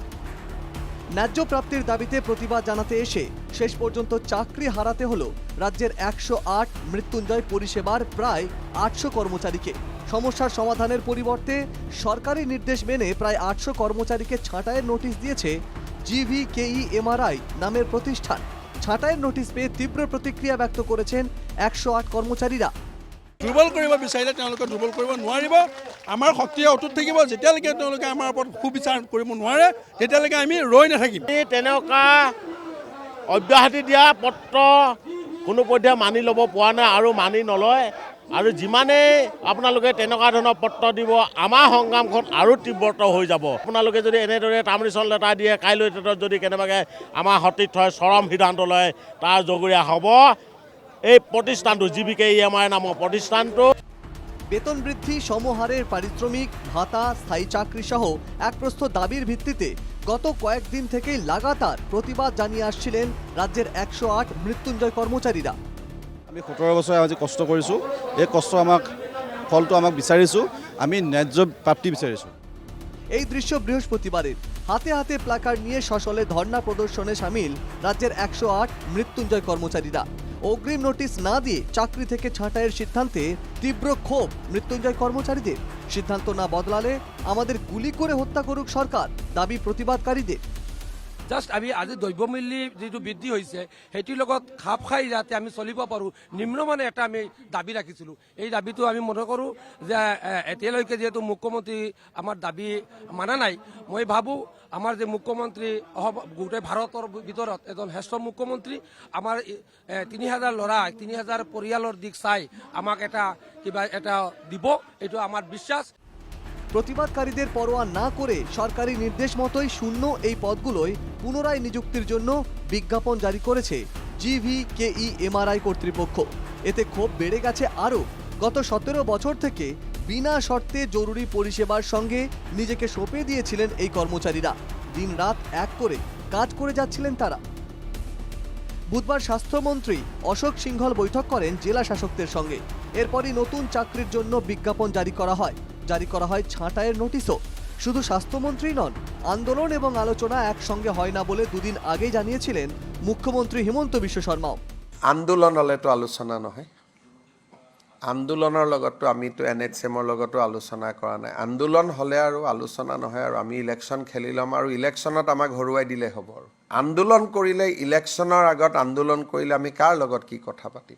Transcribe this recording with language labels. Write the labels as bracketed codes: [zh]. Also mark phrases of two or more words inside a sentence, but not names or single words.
[bn] ন্যায্য প্রাপ্তির দাবিতে প্রতিবাদ জানাতে এসে শেষ পর্যন্ত চাকরি হারাতে হলো রাজ্যের 108 মৃত্যুঞ্জয় পরিষেবার প্রায় 800 কর্মচারীকে। সমস্যার সমাধানের পরিবর্তে সরকারি নির্দেশ মেনে প্রায় 800 কর্মচারীকে ছাঁটাইয়ের নোটিশ দিয়েছে GVKE-MRI নামের প্রতিষ্ঠান। ছাঁটাইয়ের নোটিশ পেয়ে তীব্র প্রতিক্রিয়া ব্যক্ত করেছেন 108 কর্মচারীরা। [as] দুৰ্বল কৰিব বিচাৰিলে তেওঁলোকে দুৰ্বল কৰিব নোৱাৰিব। আমাৰ শক্তিয়ে অটুট থাকিব। যেতিয়ালৈকে তেওঁলোকে আমাৰ ওপৰত সুবিচাৰ কৰিব নোৱাৰে তেতিয়ালৈকে আমি ৰৈ নাথাকিম। তেনেকুৱা অব্যাহতি দিয়া পত্ৰ কোনো পধ্যে মানি ল'ব পৰা নাই আৰু মানি নলয়। আৰু যিমানেই আপোনালোকে তেনেকুৱা ধৰণৰ পত্ৰ দিব, আমাৰ সংগ্ৰামখন আৰু তীব্ৰতৰ হৈ যাব। আপোনালোকে যদি এনেদৰে [en] termination letter [as] দিয়ে, কাইলৈ যদি কেনেবাকৈ আমাৰ সতীৰ্থই চৰম সিদ্ধান্ত লয়, তাৰ জগৰীয়া হ'ব এই প্ৰতিষ্ঠানটো GVKE-MRI নামৰ প্ৰতিষ্ঠানটো। [bn] বেতন বৃদ্ধি, সমহারের পারিশ্রমিক, ভাতা, স্থায়ী চাকরি সহ এক প্রস্থ দাবির ভিত্তিতে গত কয়েকদিন থেকেই লাগাতার প্রতিবাদ জানিয়ে আসছিলেন রাজ্যের 108 মৃত্যুঞ্জয় কর্মচারীরা। [as] আমি 17 বছৰ আজি কষ্ট কৰিছোঁ। এই কষ্ট ফলটো বিচাৰিছোঁ। আমি ন্যায্য প্ৰাপ্তি বিচাৰিছোঁ। [bn] এই দৃশ্য বৃহস্পতিবারের। হাতে হাতে প্ল্যাকার্ড নিয়ে সশলে ধর্ণা প্রদর্শনে সামিল রাজ্যের 108 মৃত্যুঞ্জয় কর্মচারীরা। অগ্রিম নোটিশ না দিয়ে চাকরি থেকে ছাঁটাইয়ের সিদ্ধান্তে তীব্র ক্ষোভ মৃত্যুঞ্জয় কর্মচারীদের। সিদ্ধান্ত না বদলালে আমাদের গুলি করে হত্যা করুক সরকার, দাবি প্রতিবাদকারীদের। [as] জাষ্ট আমি আজি দ্ৰব্যমূল্য যিটো বৃদ্ধি হৈছে সেইটোৰ লগত খাপ খাই যাতে আমি চলিব পাৰোঁ, নিম্নমানে এটা আমি দাবী ৰাখিছিলোঁ। এই দাবীটো আমি মনে কৰোঁ যে এতিয়ালৈকে যিহেতু মুখ্যমন্ত্ৰী আমাৰ দাবী মানা নাই, মই ভাবোঁ আমাৰ যে মুখ্যমন্ত্ৰী গোটেই ভাৰতৰ ভিতৰত এজন শ্ৰেষ্ঠ মুখ্যমন্ত্ৰী, আমাৰ 3000 ল'ৰা 3000 পৰিয়ালৰ দিশ চাই আমাক কিবা এটা দিব, এইটো আমাৰ বিশ্বাস। [bn] প্রতিবাদকারীদের পরোয়া না করে সরকারি নির্দেশ মতোই শূন্য এই পদগুলোয় পুনরায় নিযুক্তির জন্য বিজ্ঞাপন জারি করেছে GVKE-MRI কর্তৃপক্ষ। এতে ক্ষোভ বেড়ে গেছে আরও। গত 17 বছর থেকে বিনা শর্তে জরুরি পরিষেবার সঙ্গে নিজেকে সঁপে দিয়েছিলেন এই কর্মচারীরা। দিন রাত এক করে কাজ করে যাচ্ছিলেন তারা। বুধবার স্বাস্থ্যমন্ত্রী অশোক সিংঘল বৈঠক করেন জেলা শাসকদের সঙ্গে। এরপরই নতুন চাকরির জন্য বিজ্ঞাপন জারি করা হয় ছাঁটাইয়ের নোটিশও। শুধু স্বাস্থ্যমন্ত্রী নন, আন্দোলন এবং আলোচনা একসঙ্গে হয় না বলে দুদিন আগেই জানিয়েছিলেন মুখ্যমন্ত্রী হিমন্ত বিশ্ব শর্মাও। [as] আন্দোলন হলেতো আলোচনা নহয়, আন্দোলনৰ লগতো আমিতো NHM-ৰ লগতো আলোচনা কৰা নাই। আন্দোলন হ'লে আৰু আলোচনা নহয়, আৰু আমি ইলেকশ্যন খেলি ল'ম আৰু ইলেকশ্যনত আমাক হৰুৱাই দিলে হ'ব। আৰু আন্দোলন কৰিলে, ইলেকশ্যনৰ আগত আন্দোলন কৰিলে আমি কাৰ লগত কি কথা পাতিম?